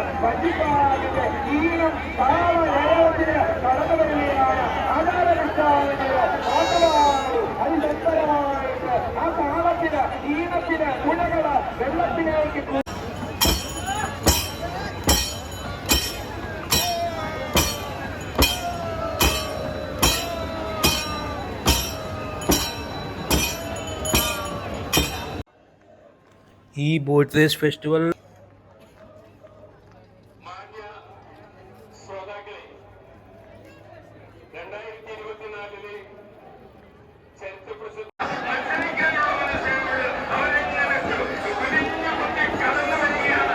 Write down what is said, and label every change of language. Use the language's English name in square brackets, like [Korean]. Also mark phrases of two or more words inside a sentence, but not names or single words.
[Malayalam] വഞ്ചിപ്പാടിന്റെ ഈണം താളത്തിന് കടന്നു വരികയാണ്. ആചാരനുഷ്ഠാനങ്ങള് പാട്ടുപാടി അതിബന്ധമായിട്ട് ആ താളത്തിന് ഈണത്തിന് പുഴകള് വെള്ളത്തിലേക്ക് [Telugu] ఈ [English] boat race festival [Malayalam] മാന്യ ശ്രോതാക്കളെ 2024 ചരിത്ര പ്രസിദ്ധ മത്സരിക്കാനുള്ള മത്സരങ്ങൾ അവരെങ്ങനെ കുനിഞ്ഞു കുത്തി കടന്നു വരികയാണ്.